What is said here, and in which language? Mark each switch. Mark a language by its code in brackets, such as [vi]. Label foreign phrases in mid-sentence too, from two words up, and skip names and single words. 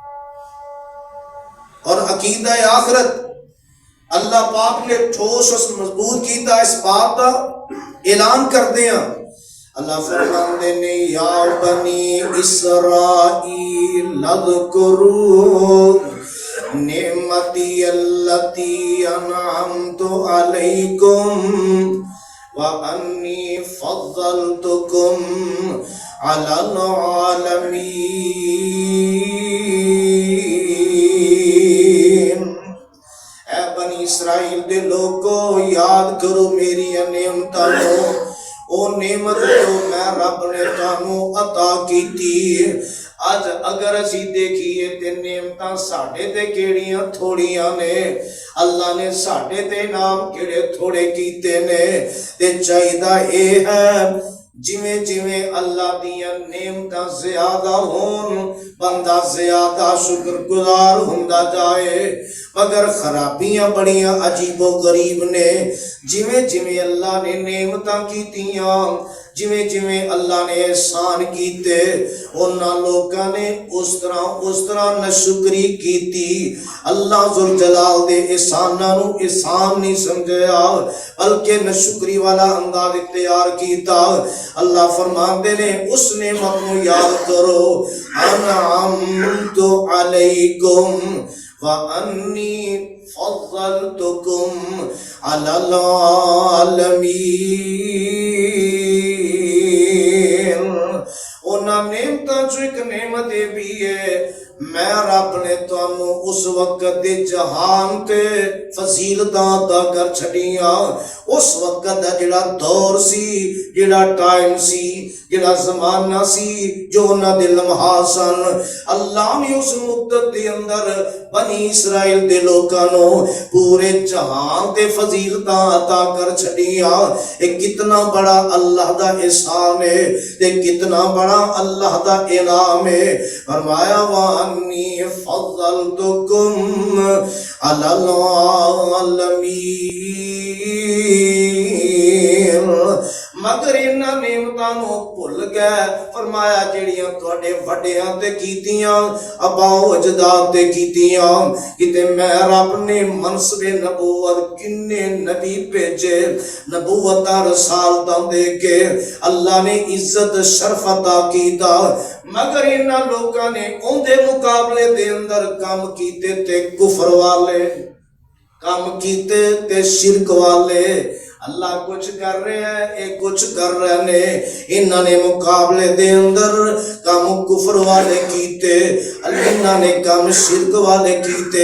[pa] اور عقیدہ آخرت اللہ پاک نے ٹھوس اور مضبوط کیتا اس بات کا اعلان کردے ہیں. اللہ فرماندے نے [ar] یا بنی اسرائیل اذکروا نعمتی اللتی انعمت علیکم وَأَنِّي فَضَّلْتُكُمْ عَلَى الْعَالَمِينَ. [pa] اے بنی اسرائیل دے لوگو یاد کرو میری نعمتاں نو، او نعمت جو میں رب نے تانوں عطا کیتی. اج اگر اسی دیکھیے تے نعمتاں ساڈے تے کیڑیاں تھوڑیاں نے، اللہ نے ساڈے تے نام کیڑے تھوڑے کیتے نے. تے چاہیدا اے ہے جویں جویں اللہ دیاں نعمتاں زیادہ ہون بندہ زیادہ شکر گزار ہوندا جائے. مگر خرابیاں بڑیاں عجیب و غریب نے. جویں جویں اللہ نے نعمتاں کیتیاں، جویں جویں اللہ نے احسان کیتے، انہاں لوکاں نے اس طرح ناشکری کیتی. اللہ ذوالجلال دے احساناں نو احسان نہیں سمجھیا بلکہ ناشکری والا انداز اختیار کیتا. اللہ فرماندے نے اس نعمت نو یاد کرو، [ar] انعمت علیکم وَأَنِّي فَضَّلْتُكُمْ عَلَى الْعَالَمِينَ. [pa] انہاں نعمتاں چو ایک نعمت یہ بھی ہے، میں رب نے تانوں اس وقت دے جہان تے فضیلتاں عطا کر چھڑیاں. اس وقت دا جڑا دور سی، جڑا ٹائم سی، جڑا زمانہ سی، جو انہاں دے لمحات سن، اللہ نے اس مدت دے اندر بنی اسرائیل دے لوکاں نو پورے جہان تے فضیلتاں عطا کر چھڑیاں. ایک کتنا بڑا اللہ دا احسان ہے تے کتنا بڑا اللہ دا انعام ہے. [ar] فرمایا وَأَنِّي فَضَّلْتُكُمْ عَلَى الْعَالَمِينَ. [pa] مگر انہاں نعمتاں نو بھل گئے. فرمایا جڑیاں تواڈے وڈیاں تے کیتیاں، آباؤ اجداد تے کیتیاں، کتے میں رب نے منصب نبوت کنے نبی بھیجے، نبوتاں رسالتاں دے کے اللہ نے عزت شرف عطا کیتا. مگر انہاں لوکاں نے اون دے مقابلے دے اندر کام کیتے تے کفر والے، کام کیتے تے شرک والے. [ur] اللہ کچھ کر رہے ہیں، ایک کچھ کر رہے ہیں. [pa] انہاں نے مقابلے دے اندر کام کفر والے کیتے، انہاں نے کام شرک والے کیتے.